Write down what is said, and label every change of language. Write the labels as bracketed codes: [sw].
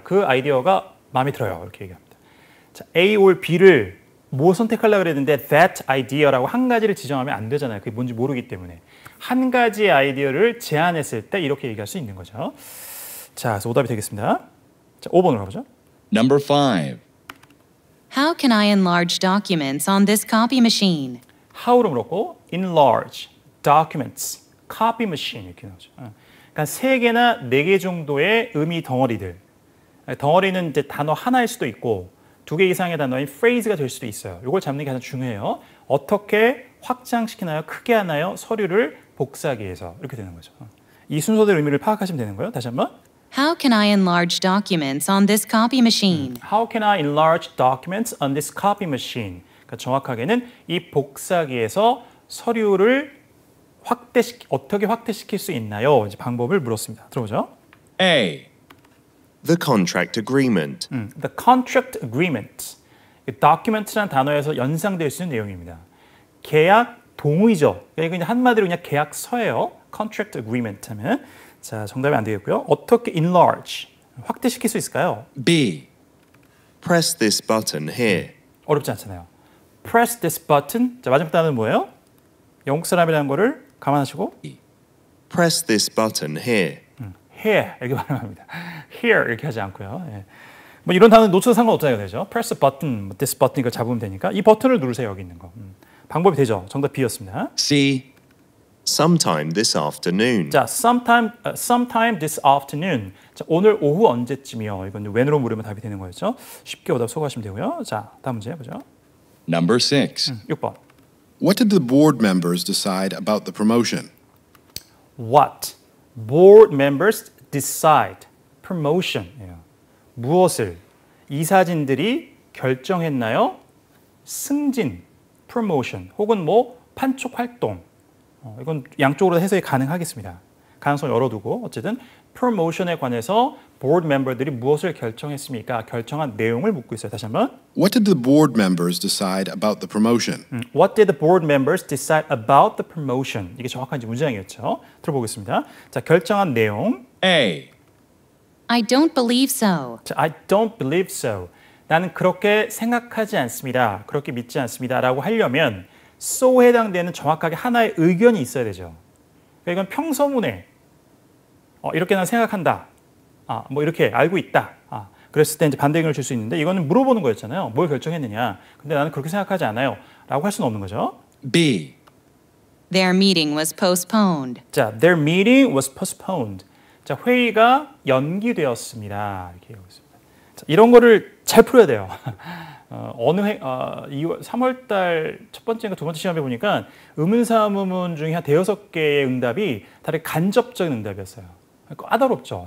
[ko] 그 아이디어가 마음에 들어요. 이렇게 얘기합니다. 자, A or B를 뭐 선택하려고 그랬는데 [en] that idea [ko] 라고 한 가지를 지정하면 안 되잖아요. 그게 뭔지 모르기 때문에. 한 가지의 아이디어를 제안했을 때 이렇게 얘기할 수 있는 거죠. 자, 그래서 오답이 되겠습니다. 자, 5번으로 가보죠. [en] Number 5. How can I enlarge documents on this copy machine? [ko] How로 물었고 enlarge documents, copy machine 이렇게 나오죠. 그러니까 3개나 4개 정도의 의미 덩어리들. 덩어리는 이제 단어 하나일 수도 있고 2개 이상의 단어인 phrase가 될 수도 있어요. 이걸 잡는 게 가장 중요해요. 어떻게 확장시키나요? 크게 하나요? 서류를 복사하기위해서 이렇게 되는 거죠. 이 순서대로 의미를 파악하시면 되는 거예요. 다시 한번. [en] How can I enlarge documents on this copy machine? How can I enlarge documents on this copy machine? [ko] 그러니까 정확하게는 이 복사기에서 서류를 어떻게 확대시킬 수 있나요? 이제 방법을 물었습니다. 들어보죠. [en] A. The contract agreement. The contract agreement. [ko] document라는 단어에서 연상될 수 있는 내용입니다. 계약 동의죠. 이거 그냥 한마디로 그냥 계약서예요. contract agreement 하면. 자, 정답이 안 되겠고요. 어떻게 enlarge? 확대시킬 수 있을까요? [en] B. Press this button here. [ko] 어렵지 않잖아요. [en] Press this button. [ko] 자, 마지막 단어는 뭐예요? 영국 사람이라는 거를 감안하시고 [en] Press this button here. [ko] here 이렇게 발음합니다. here 이렇게 하지 않고요. 예. 뭐 이런 단어 놓쳐도 상관없잖아요, 되죠? [en] Press the button, this button [ko] 이걸 잡으면 되니까 이 버튼을 누르세요 여기 있는 거. 방법이 되죠. 정답 B였습니다. [en] C. Sometime this afternoon. 자, sometime this afternoon. [ko] 자, 오늘 오후 언제쯤이요? 이건 when으로 물으면 답이 되는 거였죠. 쉽게 오답 소개하시면 되고요. 자, 다음 문제 보죠. [en] Number 6. [ko] 6번. [en] What did the board members decide about the promotion? What board members decide promotion이에요. [ko] 무엇을 이사진들이 결정했나요? 승진, promotion 혹은 뭐 판촉 활동. 이건 양쪽으로 해석이 가능하겠습니다. 가능성을 열어두고 어쨌든 promotion에 관해서 board member들이 무엇을 결정했습니까? 결정한 내용을 묻고 있어요. 다시 한번. [en] What did the board members decide about the promotion? What did the board members decide about the promotion? [ko] 이게 정확한 문장이었죠. 들어보겠습니다. 자, 결정한 내용. [en] A. I don't believe so. 자, I don't believe so. [ko] 나는 그렇게 생각하지 않습니다. 그렇게 믿지 않습니다. 라고 하려면 so에 해당되는 정확하게 하나의 의견이 있어야 되죠. 그러니까 이건 평서문에 이렇게 난 생각한다. 뭐 이렇게 알고 있다. 그랬을 때 이제 반대 의견을 줄 수 있는데 이거는 물어보는 거였잖아요. 뭘 결정했느냐. 근데 나는 그렇게 생각하지 않아요. 라고 할 수는 없는 거죠. [en] B. Their meeting was postponed. 자, their meeting was postponed. [ko] 자, 회의가 연기되었습니다. 이렇게 하고 있습니다. 자, 이런 거를 잘 풀어야 돼요. 3월 달 첫 번째인가 두 번째 시험에 보니까 의문사 의문문 중에 한 5개의 응답이 다들 간접적인 응답이었어요. 까다롭죠.